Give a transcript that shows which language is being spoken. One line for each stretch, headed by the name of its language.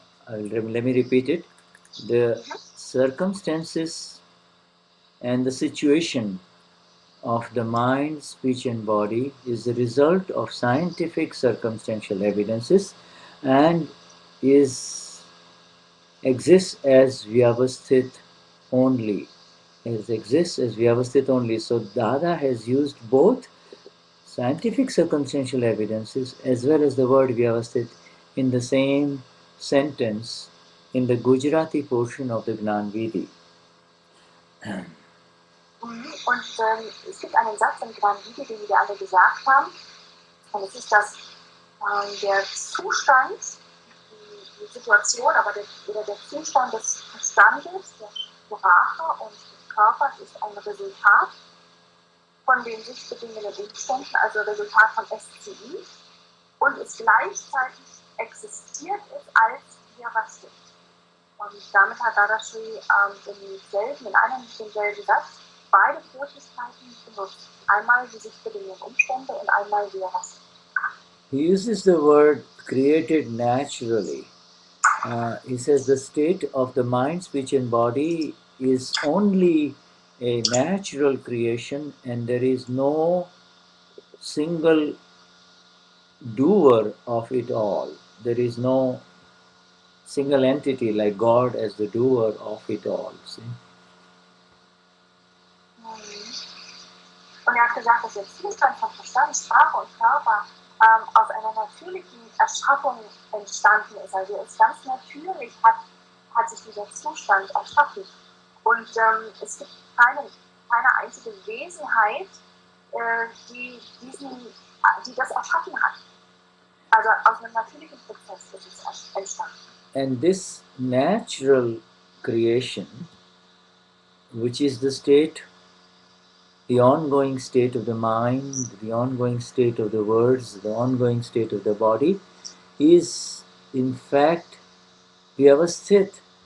English: Let me repeat it. The circumstances and the situation of the mind, speech and body is the result of scientific circumstantial evidences and exists as Vyavasthit only. Exists as Vyavasthit only. So Dada has used both scientific circumstantial evidences as well as the word Vyavasthit in the same sentence in the Gujarati portion of the Gnani
German: Und es gibt einen Satz im Gnani, den wir alle gesagt haben, und es ist, dass der Zustand, die Situation, aber der Zustand des Verstandes, der Sprache und des Körpers ist ein Resultat von den sich bedingenden Umständen, also Resultat von SCI, und es gleichzeitig existiert ist als Vyavasthit. Und damit hat Dadashri in einem denselben Satz beide Möglichkeiten benutzt. Einmal die sich bedingenden Umstände und einmal Vyavasthit.
English: He uses the word created naturally. He says the state of the mind, speech and body is only a natural creation and there is no single doer of it all. There is no single entity like God as the doer of it all. See?
German: Und er hat gesagt, dass der Zustand von Verstand, Sprache und Körper aus einer natürlichen Erschaffung entstanden ist. Also es ganz natürlich hat sich dieser Zustand erschaffen. Und es gibt keine einzige Wesenheit, die das erschaffen hat. Also aus einem natürlichen Prozess ist es entstanden.
English: And this natural creation, which is the state, the ongoing state of the mind, the ongoing state of the words, the ongoing state of the body, is in fact Vyavasthit.